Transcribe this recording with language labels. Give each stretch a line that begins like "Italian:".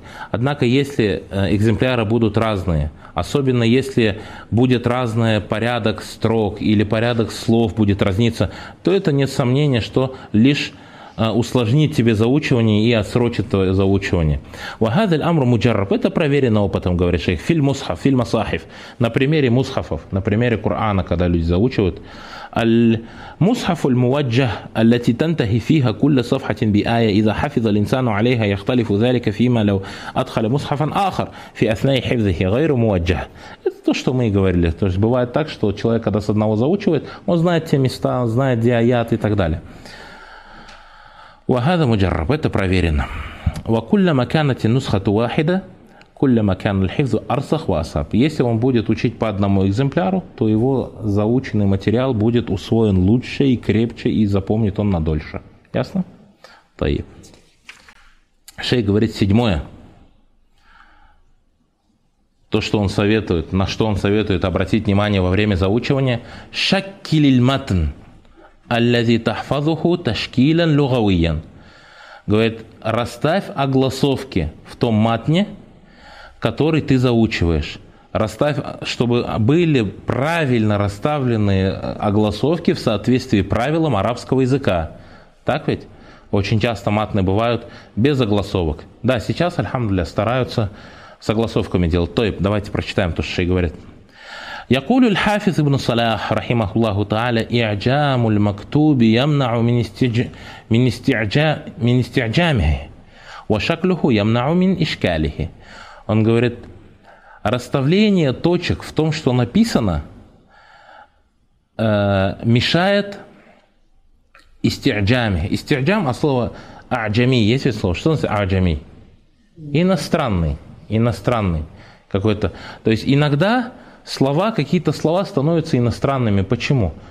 Russian: Однако, если экземпляры будут разные, особенно если будет разный порядок строк или порядок слов будет разниться, то это нет сомнения, что лишь усложнит тебе заучивание и отсрочит твое заучивание.
Arabic: Вахадаль амру муджарраб.
Russian: Это проверено опытом, говорит шейх.
Arabic: Филь мусхаф, филь масахиф.
Russian: На примере мусхафов, на примере Корана, когда люди заучивают.
Arabic: المصحف الموجه التي تنتهي فيها كل صفحة بآية إذا حفظ الإنسان عليها يختلف ذلك فيما لو أدخل مصحفا آخر في أثناء حفظه غير موجه.
Russian: Это то, что мы и говорили. То есть бывает так, что человек, когда с одного заучивает, он знает те места, он знает где аят и так далее.
Arabic: وهذا مجرب.
Russian: Это проверено.
Arabic: وكلما كانت النسخة واحدة كلما كان الحفظ أرسخ وأصعب.
Russian: Если он будет учить по одному экземпляру, то его заученный материал будет усвоен лучше и крепче, и запомнит он надольше. Ясно?
Arabic: طيب.
Russian: Шейх говорит седьмое. То, что он советует, на что он советует обратить внимание во время заучивания.
Arabic: شكل المتن الذي تحفظه تشكيلا لغويا.
Russian: Говорит, расставь огласовки в том матне, который ты заучиваешь. Расставь, чтобы были правильно расставлены огласовки в соответствии с правилам арабского языка. Так ведь? Очень часто матны бывают без огласовок. Да, сейчас, альхамдулиллях, стараются с огласовками делать. То есть, давайте прочитаем то, что шейх говорит.
Arabic: يقول الحافظ ابن صلاح رحمه الله تعالى إعجام المكتوب يمنع من استعجامه وشكله يمنع من إشكاله.
Russian: Он говорит, расставление точек в том, что написано, мешает истиджаме. Истиджам, а слово аджами, есть ведь слово? Что значит аджами? Иностранный. Иностранный какой-то. То есть иногда слова, какие-то слова становятся иностранными. Почему?